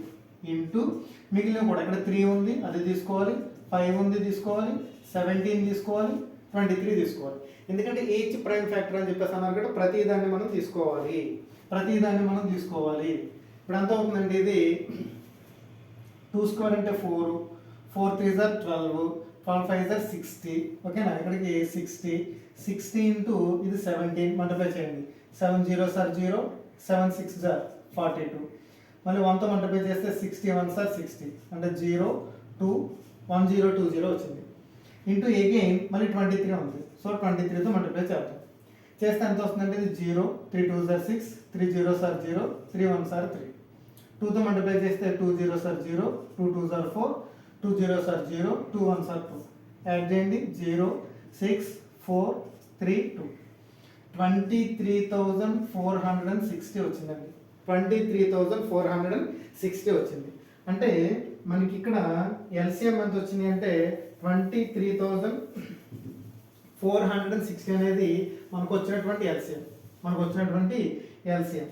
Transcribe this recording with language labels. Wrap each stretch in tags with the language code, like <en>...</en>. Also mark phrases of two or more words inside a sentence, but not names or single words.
<te>ఇంటూ మిగిలిన కూడా ఇక్కడ 3 ఉంది అది తీసుకోవాలి, 5 ఉంది తీసుకోవాలి, 17 తీసుకోవాలి, 23 తీసుకోవాలి. ఎందుకంటే</te> <en>each prime factor</en> <te>అని చెప్పేసి అన్నారు కాబట్టి ప్రతి దాన్ని మనం తీసుకోవాలి, ప్రతి దాన్ని మనం తీసుకోవాలి. ఇప్పుడు ఎంత అవుతుందండి, ఇది 2 స్క్వేర్ అంటే 4,</te> <en>4 3s are 12, 12 5s are 60.</en> <te>ఓకేనా, ఇక్కడికి 60, 60 ఇంటూ ఇది 17 మల్టిప్లై చేయండి.</te> <en>7 0s are 0, 7 6s are 42.</en> <te>మళ్ళీ 1తో మల్టిప్లై చేస్తే</te> <en>60 1s are 60,</en> <te>అంటే 0 2 1 0 2 0 వచ్చింది.</te> <en>into again</en> <te>మళ్ళీ 23 ఉంది, సో 23తో మల్టిప్లై చేద్దాం. చేస్తే ఎంత వస్తుందంటే ఇది</te> <en>0, 3 2s are 6, 3 0s are 0, 3 1s are 3.</en> <te>2తో మల్టిప్లై చేస్తే</te> <en>2 0s are 0, 2 2s are 4, 2 0s are 0, 2 1s are 2.</en> <te>యాడ్ చేయండి 0 6 4 3 2, 23,460 వచ్చిందండి. 23,460 వచ్చింది. అంటే మనకి ఇక్కడ ఎల్సిఎం ఎంత వచ్చింది అంటే 23,460 అనేది మనకు వచ్చినటువంటి ఎల్సిఎం, మనకు వచ్చినటువంటి ఎల్సిఎం.</te>